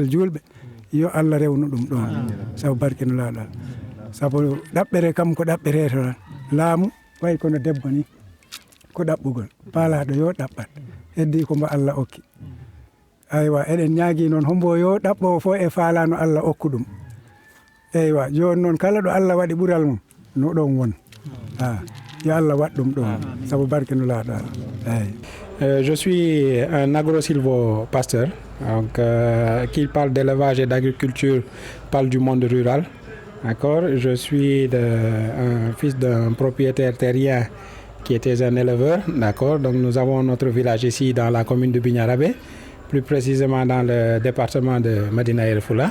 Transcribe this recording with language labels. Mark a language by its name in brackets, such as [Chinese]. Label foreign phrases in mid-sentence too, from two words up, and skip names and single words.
[Fula] julɓe yo Allah rewnu ɗum ɗon sabu barke no laaɗal sabu ɗaɓɓere kam ko ɗaɓɓere to laamu wayi kono debbo ni ko ɗaɓɓugol paalaɗo yo ɗaɓɓat heddi ko mbo Allah okki aywa eɗen ñaagui noon hombo yo ɗaɓɓo fof e faalano Allah okku ɗum eywa joni noon kala ɗo Allah waɗi ɓural mum no ɗon won yo Allah waɗ ɗum ɗon sabu barke no laaɗa eyyi. [French] Je suis un agro-silvo-pasteur, donc qui parle d'élevage et d'agriculture, parle du monde rural. D'accord. Je suis un fils d'un propriétaire terrien qui était un éleveur. D'accord. Donc nous avons notre village ici dans la commune de Biñarabé, plus précisément dans le département de Médina Yoro Foulah.